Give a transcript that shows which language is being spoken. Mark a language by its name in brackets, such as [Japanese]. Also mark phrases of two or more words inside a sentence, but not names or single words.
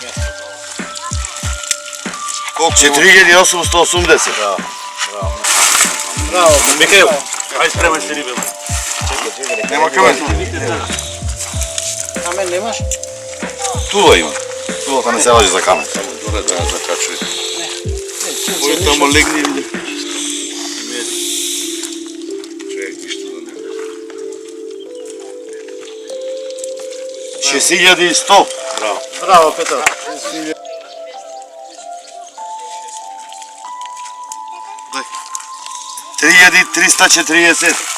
[Bulgarian] Колко? 4880. Браво. Михаил. [Macedonian] Ај спремај се рибе. Нема камен. Камен немаш? Тула има. Тулата не се важи за камен. Добре, да закачуй. Ой, тамо легни и види. [Bulgarian] Човек, нищо да не. 6100. Браво. Браво, Петър. 3340.